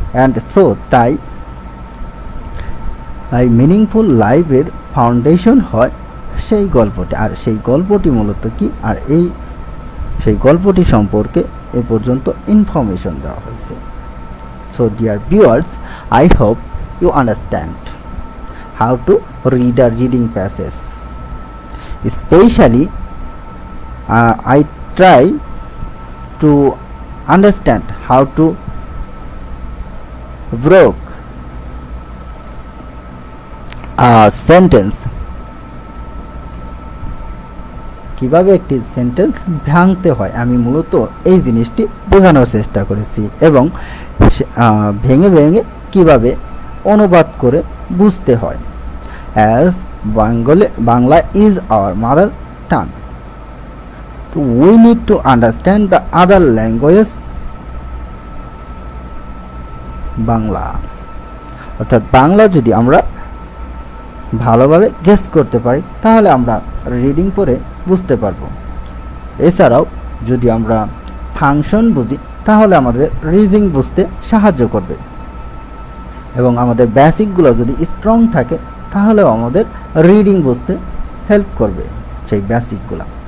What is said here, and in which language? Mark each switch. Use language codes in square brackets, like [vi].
[bn] And so তাই meaningful লাইফের foundation হয় সেই গল্পটি। আর সেই গল্পটি মূলত কি, আর সেই গল্পটি সম্পর্কে এ পর্যন্ত ইনফরমেশন দেওয়া হয়েছে। [en] So dear viewers, I hope you understand how to read a reading passage. Especially, I try to understand how to break a sentence. [bn] কিভাবে একটি সেন্টেন্স ভাঙতে হয় আমি মূলত এই জিনিসটি বোঝানোর চেষ্টা করেছি, এবং ভেঙে ভেঙে কিভাবে অনুবাদ করে বুঝতে হয়। [en] As Bangla is our mother tongue, so we need to understand the other languages Bangla. [bn] অর্থাৎ বাংলা যদি আমরা ভালোভাবে গেস করতে পারি তাহলে আমরা রিডিং পড়ে বুঝতে পারবো। এছাড়াও যদি আমরা ফাংশন বুঝি তাহলে আমাদের রিডিং বুঝতে সাহায্য করবে, এবং আমাদের বেসিকগুলো যদি স্ট্রং থাকে তাহলেও আমাদের রিডিং বুঝতে হেল্প করবে সেই বেসিকগুলো।